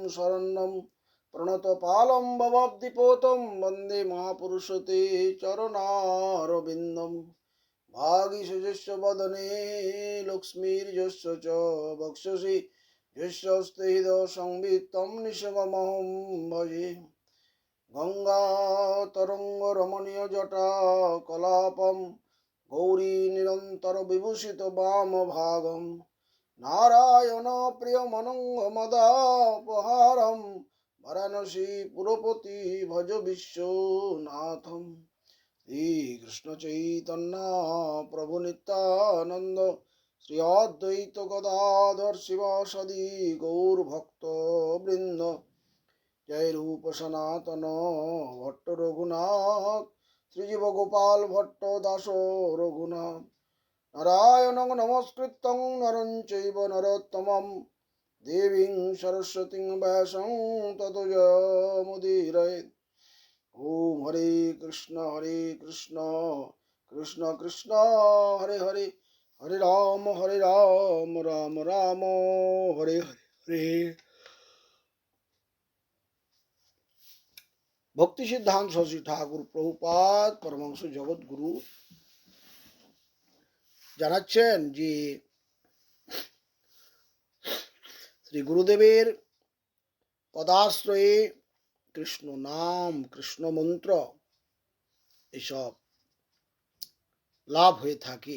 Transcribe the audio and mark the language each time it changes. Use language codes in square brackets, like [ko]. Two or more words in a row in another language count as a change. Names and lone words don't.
[sa] শরণ্যম প্রণতপালম ভবাব্দিপোতম বন্দে মহাপুরুষতে চরণারবিন্দম ভাগীশযস্য বদনে লক্ষ্মীর্যস্য চ বক্ষসি যস্যস্তে হৃদ সংবিত্তম নিঃসঙ্গমহং ভজে গঙ্গা তরঙ্গ রমণীয় জটা কলাপম গৌরী নিরন্তর বিভূষিত বাম ভাগম নারায়ণ প্রিয় মনঙ্গ মদাপহারম বারাণসী পুরপতি ভজ বিশ্বনাথম শ্রী কৃষ্ণ চৈতন্য প্রভু নিত্যানন্দ শ্রী অদ্বৈত গদাধর শিবাসাদি গৌর ভক্ত বৃন্দ জয় রূপ সনাতন ভট্ট রঘুনাথ শ্রীজীব গোপাল ভট্ট দাস রঘুনাথ নারায়ণং নমস্কৃত্যং নরং চৈব নরোত্তমং দেবীং সরস্বতীং ব্যাসং ততো জয়মুদীরয়েৎ। ওম হরে কৃষ্ণ কৃষ্ণ কৃষ্ণ হরে হরে, হরে রাম রাম রাম হরে হরে। [bn] ভক্তি সিদ্ধান্ত শশী ঠাকুর প্রভুপাদ পরমহংস জগৎগুরু জানাচ্ছেন যে শ্রী গুরুদেবের পদাশ্রয়ে কৃষ্ণ নাম, কৃষ্ণ মন্ত্র এসব লাভ হয়ে থাকে।